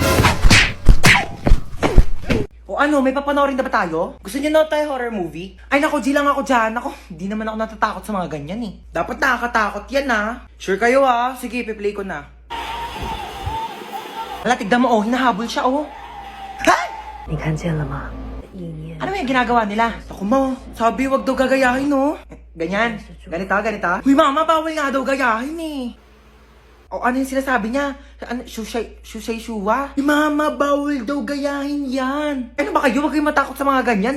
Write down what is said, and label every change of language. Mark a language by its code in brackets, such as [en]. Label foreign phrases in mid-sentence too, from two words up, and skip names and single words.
[tl] O ano, may papanoorin na ba tayo? Gusto niyo na tayo horror movie? Ay nako, G lang ako dyan. Ako, hindi naman ako natatakot sa mga ganyan eh. Dapat nakakatakot yan, ha? Sure kayo ha? Sige, piplay ko na. Wala, tignan mo, oh, hinahabol siya, oh. Ha? [zh] 你看见了吗？意念 [tl] Ano yung ginagawa nila? Ako ma, sabi wag daw gagayahin no. Ganyan. Ganito, ganito. Huy, mama, bawal nga daw gayahin eh. O ano yung sinasabi niya? Ano, shushay shuwa? Mama, bawal daw gayahin yan. Ano ba kayo? Huwag kayong matakot sa mga ganyan.